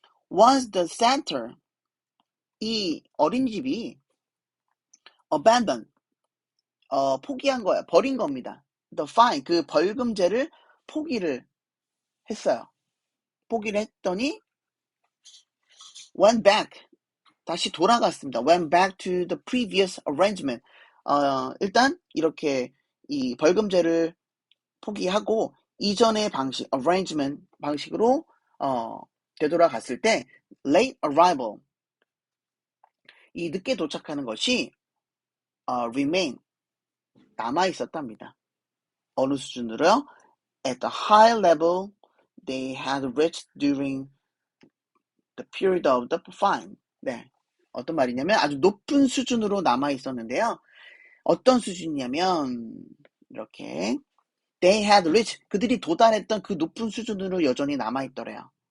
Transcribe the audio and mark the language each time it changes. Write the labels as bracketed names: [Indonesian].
[English] Once the center, [Korean] 이 어린이집이 abandoned, 포기한 거야. 버린 겁니다. [English] The fine, [Korean] 그 벌금제를 포기를 했어요. 포기를 했더니 [English] went back, [Korean] 다시 돌아갔습니다. [English] went back to the previous arrangement. [Korean] 일단 이렇게 이 벌금제를 포기하고 이전의 방식, arrangement 방식으로 되돌아갔을 때 [English] late arrival, [Korean] 이 늦게 도착하는 것이 remain, 남아 있었답니다. 어느 수준으로요? [English] At the high level they had reached during the period of the fine. [Korean] 네. 어떤 말이냐면 아주 높은 수준으로 남아 있었는데요. 어떤 수준이냐면 이렇게 [English] they had reached, [Korean] 그들이 도달했던 그 높은 수준으로 여전히 남아 있더래요.